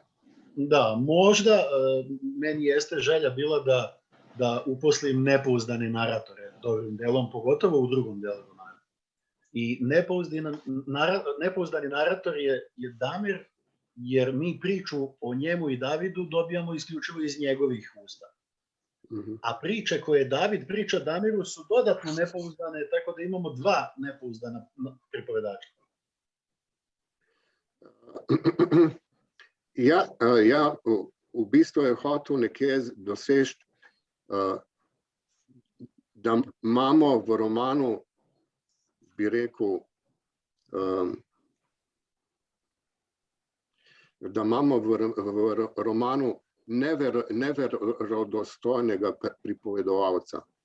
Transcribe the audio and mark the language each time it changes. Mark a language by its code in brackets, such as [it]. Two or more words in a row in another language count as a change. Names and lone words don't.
[sr] Da, možda meni jeste želja bila da uposlim nepouzdane naratore dobrim delom, pogotovo u drugom delu romana. I nepouzdani narator je Damir, jer mi priču o njemu i Davidu dobijamo isključivo iz njegovih usta. A priče koje David priča Damiru su dodatno nepouzdane, tako da imamo dva nepouzdana pripovedača. [sl] Ja, v bistvu je hotel nekje doseči, da imamo v romanu, bi rekel, da imamo v romanu neverodostojnega pripovedovalca.